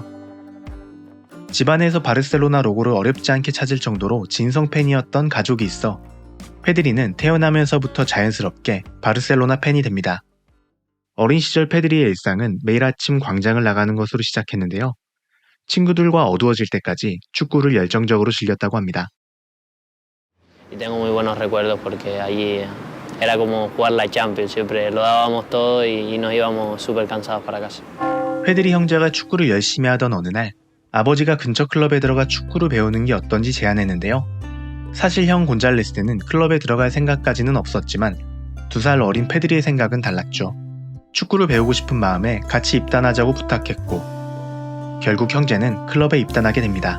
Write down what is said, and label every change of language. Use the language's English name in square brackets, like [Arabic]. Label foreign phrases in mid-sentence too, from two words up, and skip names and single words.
[Korean] 집안에서 바르셀로나 로고를 어렵지 않게 찾을 정도로 진성 팬이었던 가족이 있어 페드리는 태어나면서부터 자연스럽게 바르셀로나 팬이 됩니다. 어린 시절 페드리의 일상은 매일 아침 광장을 나가는 것으로 시작했는데요. 친구들과 어두워질 때까지 축구를 열정적으로 즐겼다고 합니다. [Spanish] Tengo muy buenos recuerdos porque allí era como jugar la Champions, siempre lo dábamos todo y nos íbamos súper cansados para casa. [Korean] 페드리 형제가 축구를 열심히 하던 어느 날 아버지가 근처 클럽에 들어가 축구를 배우는 게 어떤지 제안했는데요. 사실 형 곤잘레스는 클럽에 들어갈 생각까지는 없었지만 2살 어린 페드리의 생각은 달랐죠. 축구를 배우고 싶은 마음에 같이 입단하자고 부탁했고 결국 형제는 클럽에 입단하게 됩니다.